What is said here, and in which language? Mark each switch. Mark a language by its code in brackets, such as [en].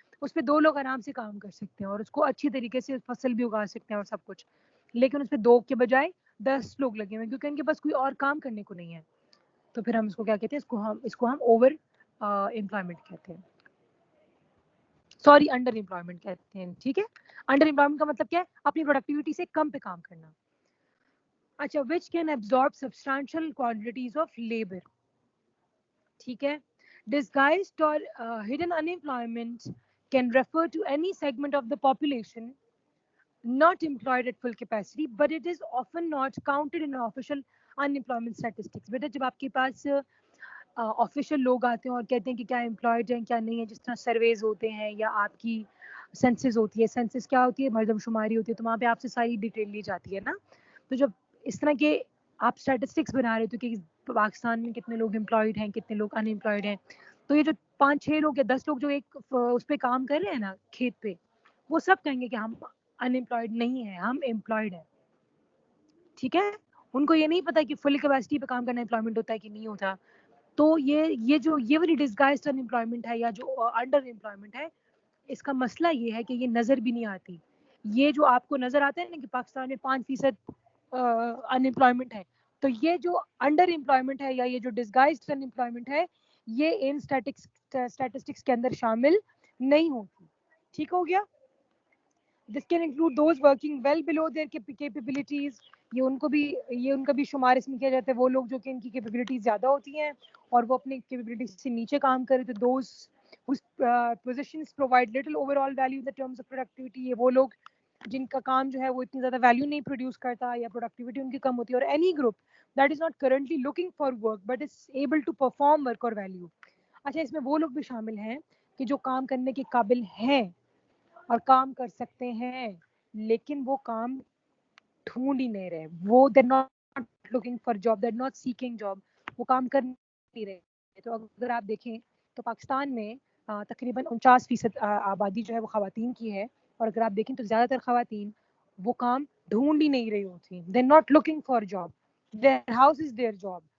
[ur] اس پہ 2 لوگ آرام سے کام کر سکتے ہیں اور اس کو اچھی طریقے سے فصل بھی اگا سکتے ہیں اور سب کچھ, لیکن اس پہ 2 کے بجائے 10 لوگ لگے ہوئے ہیں کیونکہ ان کے پاس کوئی اور کام کرنے کو نہیں ہے. تو پھر ہم اس کو کیا کہتے ہیں, اس کو ہم اوور امپلائمنٹ کہتے ہیں, سوری انڈر امپلائمنٹ کہتے ہیں. ٹھیک ہے, انڈر امپلائمنٹ کا مطلب کیا ہے, اپنی پروڈکٹیوٹی سے کم پہ کام کرنا. [en] اچھا, which can absorb substantial quantities of labor. [ur] ٹھیک ہے, [en] disguised or hidden unemployment can refer to any segment of the population not employed at full capacity, but it is often not counted in official unemployment statistics. [ur] بیٹا جب آپ کے پاس official لوگ آتے ہیں اور کہتے ہیں کہ کیا امپلائڈ ہیں کیا نہیں ہے, جس طرح سرویز ہوتے ہیں یا آپ کی سینسز ہوتی ہے, سینسز کیا ہوتی ہے, مردم شماری ہوتی ہے, تو وہاں پہ آپ سے ساری ڈیٹیل لی جاتی ہے نا. تو جب اس طرح کے آپ اسٹیٹسٹکس بنا رہے تھے کہ پاکستان میں کتنے لوگ امپلائڈ ہیں کتنے لوگ ان امپلائڈ ہیں, تو یہ جو 5-6 لوگ یا 10 لوگ جو ایک اس پہ کام کر رہے ہیں نا کھیت پہ, وہ سب کہیں گے کہ ہم ان امپلائڈ نہیں ہیں, ہم امپلائڈ ہیں. ٹھیک ہے, ان کو یہ نہیں پتا کہ فل کیپیسٹی پہ کام کرنا امپلائمنٹ ہوتا ہے کہ نہیں ہوتا. تو یہ والی ڈسگائزڈ ان امپلائمنٹ ہے یا جو انڈر امپلائمنٹ ہے, اس کا مسئلہ یہ ہے کہ یہ نظر بھی نہیں آتی. یہ جو آپ کو نظر آتا ہے نا کہ پاکستان میں 5% ان امپلائمنٹ ہے, تو یہ جو انڈر امپلائمنٹ ہے یا یہ جو ڈسگائزڈ ان امپلائمنٹ ہے, یہ ان اسٹیٹسٹکس کے اندر شامل نہیں ہوتی. ٹھیک ہو گیا. [en] This can include those working well below their capabilities. [ur] یہ ان کا بھی شمار اس میں کیا جاتا ہے, وہ لوگ جو کہ ان کی کیپیبلٹیز زیادہ ہوتی ہیں اور وہ اپنی کیپیبلٹیز سے نیچے کام کرے. تو [en] those whose positions provide little overall value in the terms of productivity, [ur] یہ وہ لوگ جن کا کام جو ہے وہ اتنی زیادہ ویلیو نہیں پروڈیوس کرتا یا پروڈکٹیوٹی ان کی کم ہوتی ہے. [en] اور any group that is not currently looking for work but is able to perform work or value. [ur] اچھا, اس میں وہ لوگ بھی شامل ہیں کہ جو کام کرنے کے قابل ہیں اور کام کر سکتے ہیں, لیکن وہ کام ڈھونڈ ہی نہیں رہے, وہ [en] they're not looking for job, they're not seeking job, [ur] وہ کام کر نہیں رہے. تو اگر آپ دیکھیں تو پاکستان میں تقریباً 49% آبادی جو ہے وہ خواتین کی ہے, اور اگر آپ دیکھیں تو زیادہ تر خواتین وہ کام ڈھونڈ ہی نہیں رہی ہوتی, [en] they're not looking for job, their house is their job.